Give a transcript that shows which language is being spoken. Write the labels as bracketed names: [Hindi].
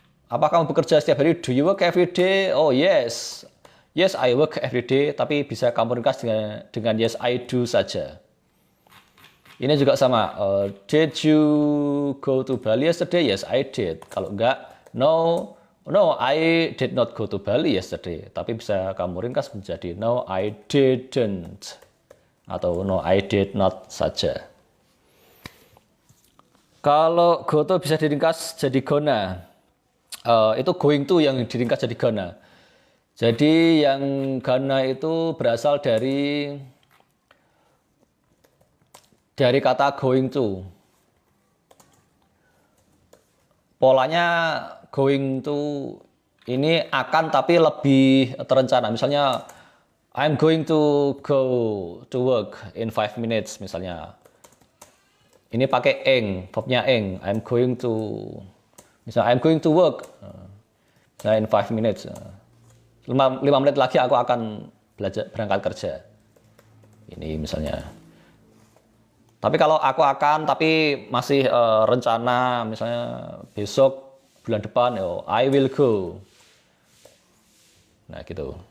[Indonesian] Apa kamu bekerja setiap hari? [English] Do you work every day? Oh yes. Yes, I work every day, [Indonesian] tapi bisa kamu ringkas dengan [English] yes, I do [Indonesian] saja. Ini juga sama. [English] Did you go to Bali yesterday? Yes, I did. [Indonesian] Kalau enggak, [English] no, I did not go to Bali yesterday. [Indonesian] Tapi bisa kamu ringkas menjadi [English] no, I didn't. [Indonesian] Atau [English] no, I did not [Indonesian] saja. Kalau go to bisa diringkas jadi gonna. Itu going to yang diringkas jadi gonna. Jadi yang gonna itu berasal dari kata going to. Polanya going to ini akan tapi lebih terencana. [English] Misalnya I'm going to go to work in 5 minutes [Indonesian] misalnya. Ini pakai ing, verbnya ing. [English] I'm going to, [Indonesian] misalnya [English] I'm going to work in 5 minutes. [Indonesian] 5 menit lagi aku akan berangkat kerja. Ini misalnya. Tapi kalau aku akan, tapi masih rencana, misalnya besok, bulan depan, [English] I will go. [Indonesian] Nah gitu.